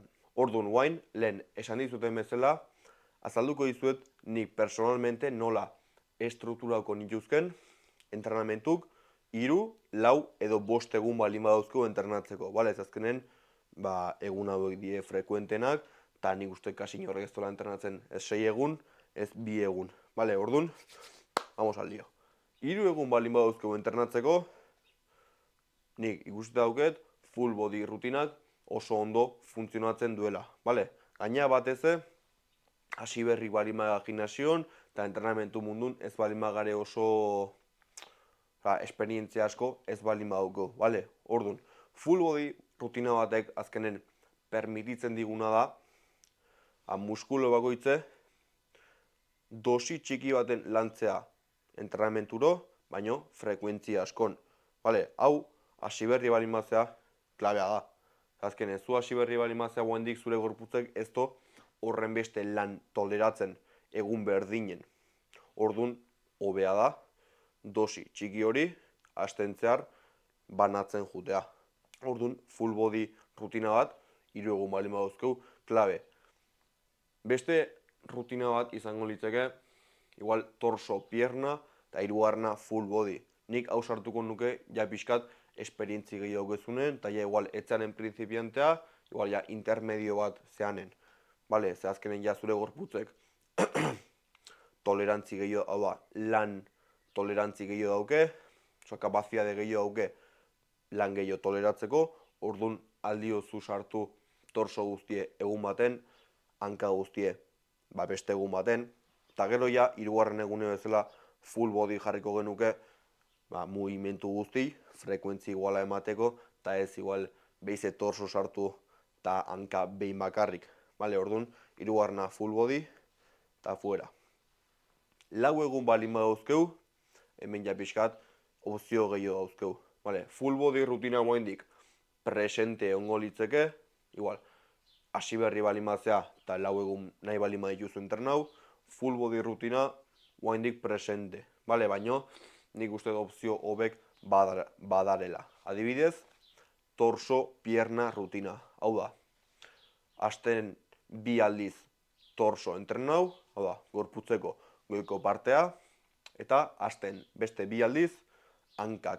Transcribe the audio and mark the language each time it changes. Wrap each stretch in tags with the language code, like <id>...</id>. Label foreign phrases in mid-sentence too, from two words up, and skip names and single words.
<eu>Orduan guain, lehen esan dizuten bezala, azalduko dizuet nik personalmente nola estrukturauko nituzken entrenamentuk 3, 4 edo 5 egun baldin badauzkegu entrenatzeko, bale? Ez azkenen, egun hauek die frekuentenak, eta nik uste kasi horrek ez dola entrenatzen ez 6 egun, ez 2 egun, bale? Orduan,</eu> <es>vamos al lío.</es> <eu>3 egun baldin badauzkegu entrenatzeko, nik ikusten dauket full body rutinak oso ondo funtzionatzen duela, bale? Gaina batez hasi berri baldin baga gimnasion, eta entrenamentu mundun ez baldin bagare oso esperientzia asko ez baldin badauko, bale? Orduan, full body rutina batek azkenen permititzen diguna da, muskulo bakoitze dosi txiki baten lantzea entrenamenturo, baino frekuentzia askon. Bale, hau hasi berri baldin bazea klabea da. Azkenen, zu hasi berri baldin bazea guendik zure gorputzek ez do horren beste lan toleratzen egun berdinen. Orduan, hobea da, dosi txiki hori astentzear banatzen jutea. Orduan, full body rutina bat, 3 egun baldin badauzkegu, klabe. Beste rutina bat izango litzeke, igual</eu> <es>torso, pierna,</es> <eu>eta 3. full body. Nik hau sartuko nuke, ja pixkat, esperientzi gehiago daukezunen, eta ja igual etzanen prinzipiantea, igual ja intermedio bat zeanen. Bale, ze azkenen ja zure gorputzek tolerantzi gehiago, hau da, lan tolerantzi gehiago dauke, kapazitate gehiago dauke lan gehiago toleratzeko, orduan aldiozu sartu torso guztie egun baten, hanka guztie beste egun baten, eta gero ja, 3. egune bezala full body jarriko genuke, mugimendu guzti, frekuentzi iguala emateko, eta ez igual behize torso sartu eta hanka behin bakarrik. Bale, orduan, 3. full body, eta fuera. 4 egun baldin badauzkeu, hemen ja pixkat, opzio gehiago dauzkeu. Bale, full body rutina moendik presente ongo litzeke, igual, hasi berri baldin bazea, eta 4 egun nahi baldin badituzu entrenau, full body rutina moendik presente. Bale, baino, nik uste opzio hobek badarela. Adibidez,</eu> <es>torso pierna</es> <eu>rutina. Hau da, hasten 2 aldiz torso entrenau, hau da, gorputzeko goiko partea, eta hasten beste 2 aldiz hankak.</eu>